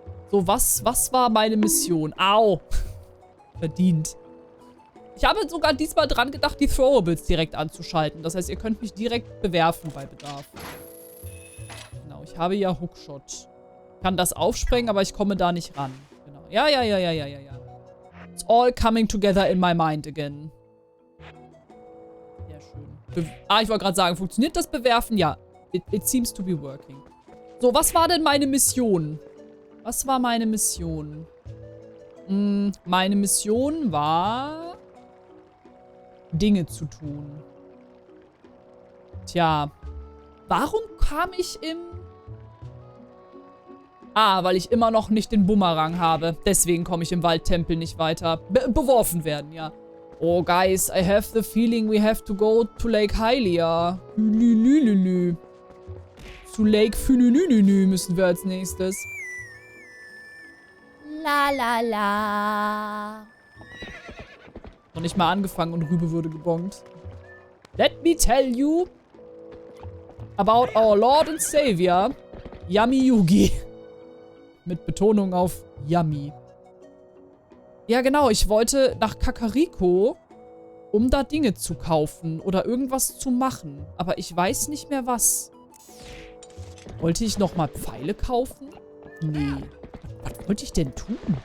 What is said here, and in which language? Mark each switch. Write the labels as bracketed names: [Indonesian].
[German] So, was war meine Mission? Au! Verdient. Ich habe sogar diesmal dran gedacht, die Throwables direkt anzuschalten. Das heißt, ihr könnt mich direkt bewerfen bei Bedarf. Genau, ich habe ja Hookshot. Ich kann das aufsprengen, aber ich komme da nicht ran. Genau. Ja. [English] It's all coming together in my mind again. [German] Sehr schön. Ich wollte gerade sagen, funktioniert das Bewerfen? [English] Ja. It seems to be working. [German] So, was war denn meine Mission? Was war meine Mission? Meine Mission war, Dinge zu tun. Tja. Warum kam ich im... weil ich immer noch nicht den Bumerang habe. Deswegen komme ich im Waldtempel nicht weiter. Beworfen werden, ja. [English] Oh, guys, I have the feeling we have to go to Lake Hylia. Lülülülü. [German] Zu Lake Fününününü müssen wir als nächstes. La la la. Noch nicht mal angefangen und Rübe würde gebongt. [English] Let me tell you about our Lord and Savior, Yummy Yugi. [German] Mit Betonung auf Yummy. Ja, genau. Ich wollte nach Kakariko, um da Dinge zu kaufen oder irgendwas zu machen. Aber ich weiß nicht mehr was. Wollte ich nochmal Pfeile kaufen? Nee. Was wollte ich denn tun?